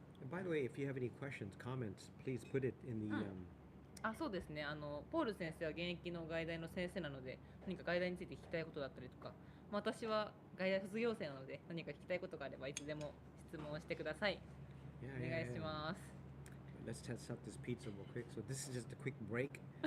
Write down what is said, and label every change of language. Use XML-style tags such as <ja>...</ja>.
<en>And by the way, if you have any questions, comments, please put it in the</en> <ja>そうですね。ポール先生は現役の外大の先生なので、何か外大について聞きたいことだったりとか、私は外大卒業生なので、何か聞きたいことがあればいつでも質問してください。お願いします。</ja> <en>Let's test out this pizza real quick. So this is just a quick break.</en>